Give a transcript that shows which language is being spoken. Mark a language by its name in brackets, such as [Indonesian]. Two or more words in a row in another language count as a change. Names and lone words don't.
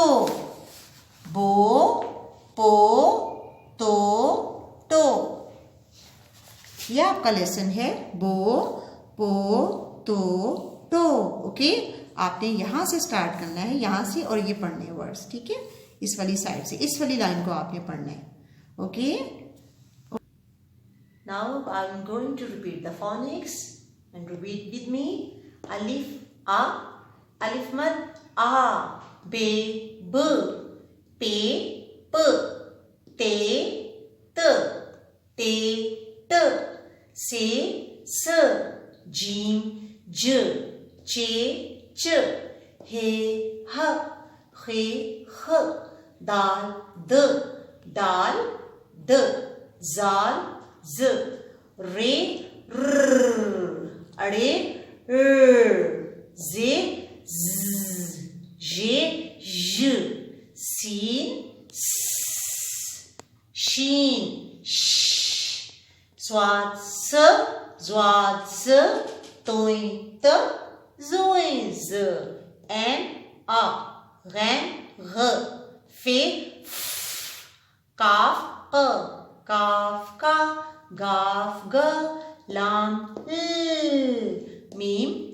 [Urdu] بو پو تو ٹو. یہ آپ کا لیسن ہے۔ بو پو تو ٹو۔ اوکے. آپ نے یہاں سے سٹارٹ کرنا ہے، یہاں سے، اور یہ پڑھنے ہیں ورڈز، ٹھیک ہے. اس والی سائیڈ سے اس والی لائن کو آپ نے پڑھنا ہے. ओके. [English] Now I am going to repeat the phonics and repeat with me. [Urdu] الف ا، الف مد آ، بے ب، پے پ، تے ت، ٹے ٹ، ثے ث، جیم ج، چے چ, حے ح، خے خ، دال د، ڈال ڈ، ذال ذ، رے ر، ڑے ڑ, زے ز، ژے ژ، سین س، شین ش، صواد ص، ضواد ض، طوئے ط، ظوئے ظ، عین ع، غین غ، فے ف، قاف ق, کاف ک، گاف گ، لام ل، میم